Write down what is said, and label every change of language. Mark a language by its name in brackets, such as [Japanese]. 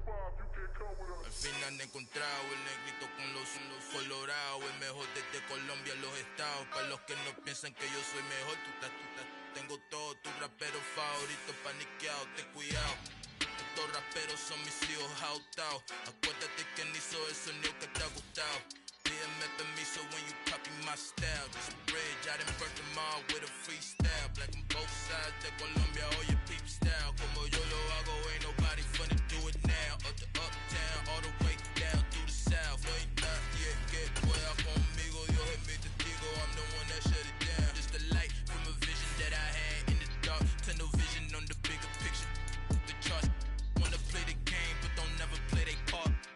[Spanish] Al fin han encontrado el negrito con los colorados, el mejor desde Colombia, los estados. Para los que no piensan que yo soy mejor, tengo todo, tu rapero favorito paniqueado, ten cuidado. Estos raperos son mis hijos adoptados. Acuérdate quién hizo el sonido que te ha gustado. Pídeme permiso [English] when you copy my style. This bridge, I done burnt them all with a freestyle. Black on both sides [Spanish] de Colombia, oye [English] peep style. [Spanish] Como yo lo hago, [English] ain't nobody finna do it now. Up to uptown, all the way down through the south. [Spanish] No hay nadie que pueda conmigo, Dios es mi testigo. [English] I'm the one that shut it down. Just a light from a vision that I had in the dark. Tunnel vision on the bigger picture. The charts wanna play the game, but don't never play their part.